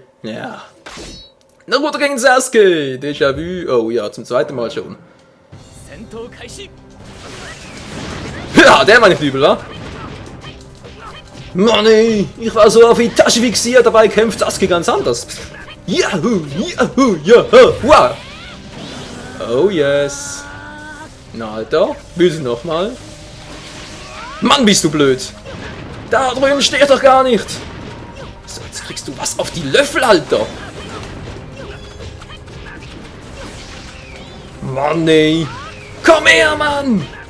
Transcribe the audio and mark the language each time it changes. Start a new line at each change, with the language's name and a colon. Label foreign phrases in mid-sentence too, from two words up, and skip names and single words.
German: Ja. Naruto gegen Sasuke! Déjà-vu. Oh ja, zum zweiten Mal schon. Ja, der war nicht übel, wa? Mann ey, ich war so auf Itachi fixiert, dabei kämpft Sasuke ganz anders. Yahoo, yahoo, yahoo, wow.
English: Oh yes.
German: Na Alter, willst du nochmal? Mann, bist du blöd. Da drüben steht doch gar nicht. So, jetzt kriegst du was auf die Löffel, Alter. Mann ey. Komm her, Mann.